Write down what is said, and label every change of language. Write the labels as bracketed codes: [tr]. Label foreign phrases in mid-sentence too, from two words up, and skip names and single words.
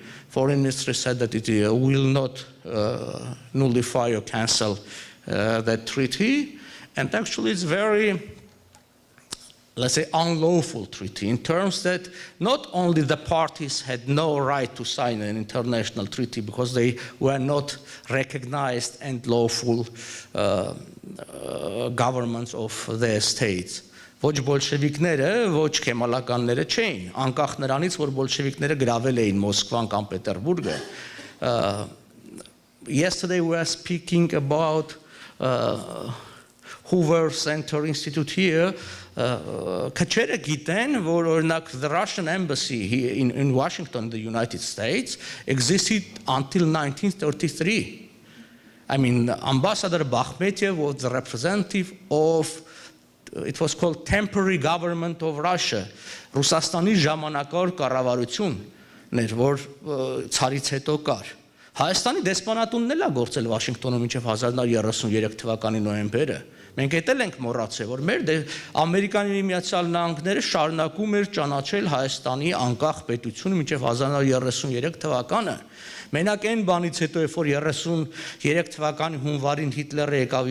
[en] Foreign Ministry said that it will not nullify or cancel that treaty, and actually it's very, let's say, unlawful treaty in terms that not only the parties had no right to sign an international treaty because they were not recognized and lawful governments of their states. [hy] Ոչ բոլշևիկները, ոչ քեմալականները չէին, անկախ նրանից, որ բոլշևիկները գրավել էին Մոսկվան կամ Պետերբուրգը. [en] Yesterday we were speaking about Hoover Center Institute here. [hy] Քչերը գիտեն, որ օրինակ [en] the Russian embassy here in Washington, the United States, existed until 1933. I mean, Ambassador Bakhmetyev was the representative of, it was called temporary government of Russia. [hy] Ռուսաստանի ժամանակավոր կառավարությունն էր, որ ցարից հետո կար։ Հայաստանի դեսպանատունն էլ է գործել Վաշինգտոնում մինչև 1933 թվականի նոյեմբերը։ Մենք էլ ենք մոռացել, որ մեր Ամերիկանի Միացյալ Նահանգները շարունակում էր ճանաչել Հայաստանի անկախ պետությունը մինչև 1933 թվականը։ Մենակ այն բանից հետո, երբ որ 33 թվականի հունվարին Հիտլերը եկավ